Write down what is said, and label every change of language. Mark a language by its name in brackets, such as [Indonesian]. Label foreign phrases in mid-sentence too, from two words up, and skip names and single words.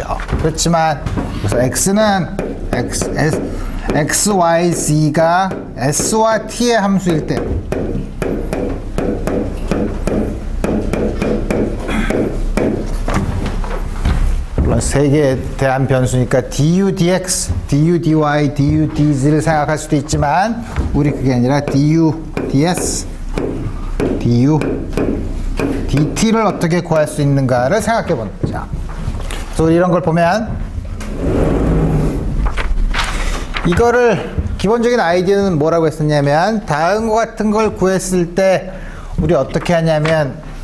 [Korean] 그렇지만 그래서 x는 x, y, z가 s와 t의 함수일 때 물론 3개에 대한 변수니까 du dx, du dy, du dz를 생각할 수도 있지만 우리 그게 아니라 du ds, du dt를 어떻게 구할 수 있는가를 생각해 보는 거죠. 그래서 이런 걸 보면 이거를 기본적인 아이디어는 뭐라고 했었냐면, 다음과 같은 걸 구했을 때 우리 어떻게 하냐면